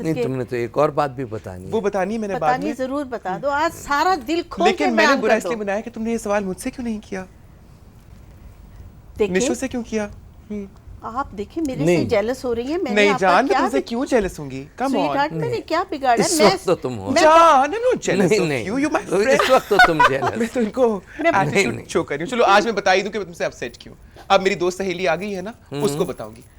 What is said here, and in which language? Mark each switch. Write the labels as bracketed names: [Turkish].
[Urdu] نہیں, تم نے تو ایک اور بات بھی بتانی, وہ بتانی ہے میں نے بعد میں. ضرور بتا دو, آج سارا دل کھول کے لیکن میں نے برا اس لیے بنایا کہ تم نے یہ سوال مجھ سے کیوں نہیں کیا, نشو سے کیوں کیا؟ آپ دیکھیں میرے سے جیلس ہو رہی ہیں. میں نہیں جان, میں تم سے کیوں جیلس ہوں گی؟ [English] come on, [Urdu] میں نے کیا بگاڑا؟ اس وقت تو تم ہو [English] جان, I'm not jealous of you, you're my friend. [Urdu] اس وقت تو تم جیلس. میں تو ان کو ایٹیٹیوڈ شو کر رہی ہوں. چلو آج میں بتا ہی دوں کہ میں تم سے اپسیٹ کیوں. اب میری دوست سہیلی آ گئی ہے نا, اس کو بتاؤں گی.